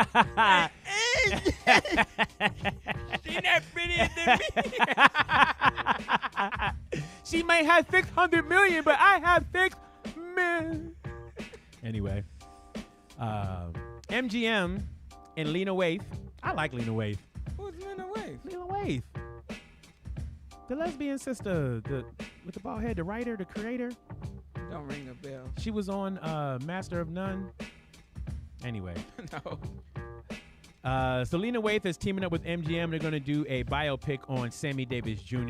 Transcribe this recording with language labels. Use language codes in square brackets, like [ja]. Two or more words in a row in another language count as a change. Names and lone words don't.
[en] She not prettier than me. She may have 600 million, but I have 6 million. Anyway, MGM and Lena Waithe. I like Lena Waithe. Who's Lena Waithe? Lena Waithe. The lesbian sister, with the bald head, the writer, the creator. Don't ring a bell. She was on Master of None. Anyway. No. So Lena Waithe is teaming up with MGM. They're going to do a biopic on Sammy Davis Jr.